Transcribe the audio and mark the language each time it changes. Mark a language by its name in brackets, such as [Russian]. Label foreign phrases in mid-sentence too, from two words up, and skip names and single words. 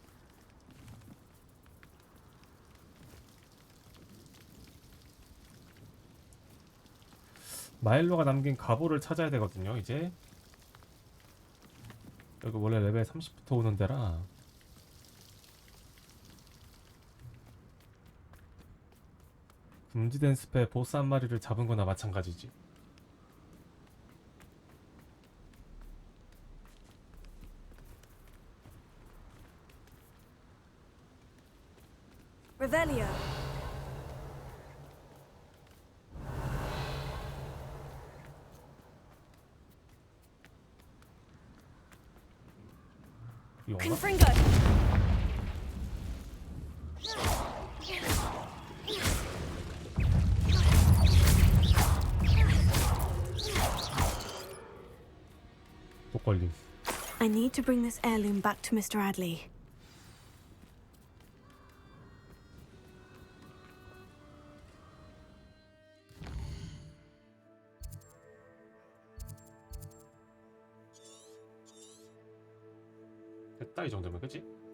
[Korean] 마일로가 남긴 가보를 찾아야 되거든요. 이제 여기 원래 레벨 30부터 오는 데라. 금지된 숲에 보스 한 마리를 잡은 거나 마찬가지지. Revelio. Confringo. 또 걸림. [English] I need to bring this heirloom back to Mr. Adley. [Korean] 됐다 이 정도면 그치?